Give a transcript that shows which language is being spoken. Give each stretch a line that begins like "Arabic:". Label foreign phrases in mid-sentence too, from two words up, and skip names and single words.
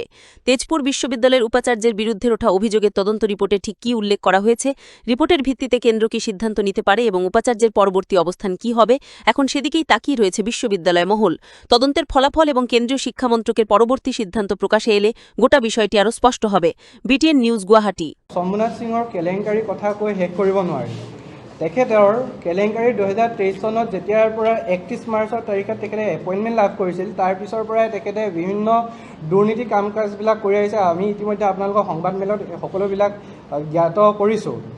Bangla: তেজপুর বিশ্ববিদ্যালয়ের উপাচার্যের বিরুদ্ধে ওঠা অভিযোগের তদন্ত রিপোর্টে ঠিক কী উল্লেখ করা হয়েছে, রিপোর্টের ভিত্তিতে কেন্দ্র কী সিদ্ধান্ত নিতে পারে এবং উপাচার্যের পরবর্তী অবস্থান কী হবে, এখন সেদিকেই তাকিয়ে রয়েছে বিশ্ববিদ্যালয় মহল। তদন্তের ফলাফল এবং কেন্দ্রীয় শিক্ষা মন্ত্রকের পরবর্তী সিদ্ধান্ত প্রকাশে এলে গোটা বিষয়টি আরও স্পষ্ট হবে। BTN নিউজ, গুৱাহাটী।
Assamese: শম্ভুনাথ সিঙৰ কেলেংকাৰীৰ কথা কৈ শেষ কৰিব নোৱাৰি। তেখেতৰ কেলেংকাৰী 2023 চনত যেতিয়াৰ পৰা 31 মাৰ্চৰ তাৰিখত তেখেতে এপইণ্টমেণ্ট লাভ কৰিছিল, তাৰ পিছৰ পৰাই তেখেতে বিভিন্ন দুৰ্নীতি কাম কাজবিলাক কৰি আহিছে। আমি ইতিমধ্যে আপোনালোকৰ সংবাদমেলত সকলোবিলাক জ্ঞাত কৰিছোঁ।